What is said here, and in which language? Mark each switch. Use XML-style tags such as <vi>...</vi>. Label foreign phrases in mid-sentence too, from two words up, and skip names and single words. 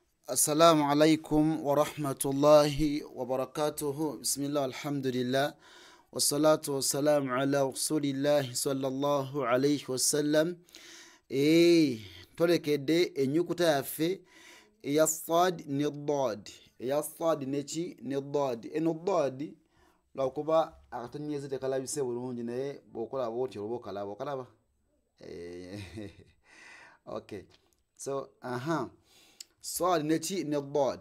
<ar>السلام عليكم ورحمة الله وبركاته. بسم الله والحمد لله والصلاة والسلام على رسول الله صلى الله عليه وسلم.</ar> <lg>Tolekedde ennyukuta yaffe eya sad ne dad, eya sad neki ne dad. Eno dad lwakuba akatonnyeze tekalabise bulungi naye bw'okola bw'otyo oba okalaba.</lg> <en>Okay, so</en> <lg>sad neki ne dad.</lg>